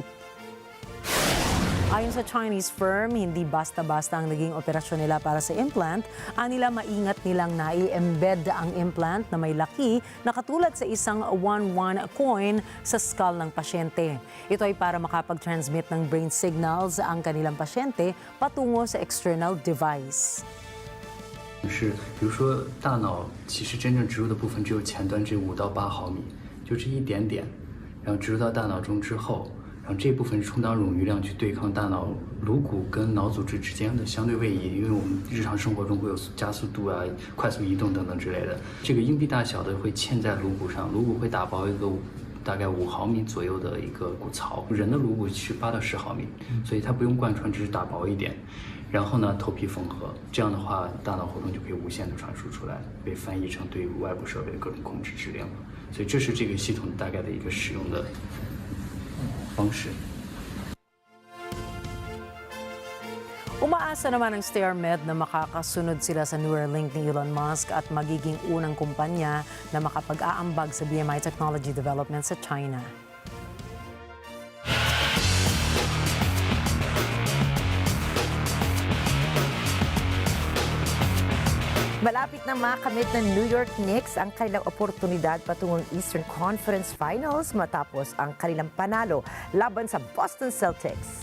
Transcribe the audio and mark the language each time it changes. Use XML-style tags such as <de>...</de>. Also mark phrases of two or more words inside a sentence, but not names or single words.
<tl>Ayon sa Chinese firm, hindi basta-basta ang naging operasyon nila para sa implant. Anila maingat nilang nai-embed ang implant na may laki na katulad sa isang 1-1 coin sa skull ng pasyente. Ito ay para makapag-transmit ng</tl> <en>brain signals</en> <tl>ang kanilang pasyente patungo sa</tl> <en>external device.</en> <zh>是，比如说大脑其实真正植入的部分只有前端这5到8毫米，就这一点点，然后植入到大脑中之后。然后这部分是充当冗余量去对抗大脑颅骨跟脑组织之间的相对位移，因为我们日常生活中会有加速度啊、快速移动等等之类的。这个硬币大小的会嵌在颅骨上，颅骨会打薄一个大概5毫米左右的一个骨槽。人的颅骨是8到10毫米，所以它不用贯穿，只是打薄一点。然后呢，头皮缝合，这样的话，大脑活动就可以无限的传输出来，被翻译成对于外部设备的各种控制指令。所以这是这个系统大概的一个使用的 方式。</zh> <tl>Umaasa naman ang StairMed na makakasunod sila sa Neuralink ni Elon Musk at magiging unang kumpanya na makapag-aambag sa</tl> <en>BMI technology development</en> <tl>sa China. Malapit na makamit ng New York Knicks ang kanilang oportunidad patungong Eastern Conference Finals matapos ang kanilang panalo laban sa Boston Celtics.</tl>